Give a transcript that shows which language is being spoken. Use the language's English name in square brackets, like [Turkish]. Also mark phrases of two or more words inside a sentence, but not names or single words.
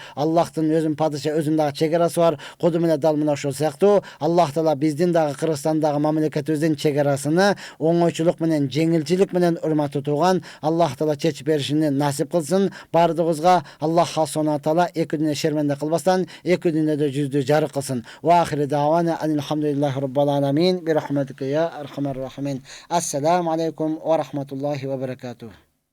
[Kyrgyz] Аллахтын өзүн падыша өзүн дагы чегарасы бар. Куду менен дал мына ошол сыяктуу [Arabic] الله تعالى [Kyrgyz] биздин дагы Кыргызстандагы мамлекетибиздин чегарасыны оңойчулук менен, жеңилчилик менен урматтуу туган [Arabic] الله تعالى [Kyrgyz] чечип беришини насип кылсын. Бардыгыбызга Аллах [Arabic] سبحانه وتعالى [Kyrgyz] эки дүнө шерменде кылбастан, эки дүнөдө жүздү жарык кылсын. [Arabic] وآخر دعوانا أن الحمد لله رب العالمين برحمتك يا أرحم الراحمين. السلام عليكم ورحمة الله وبركاته.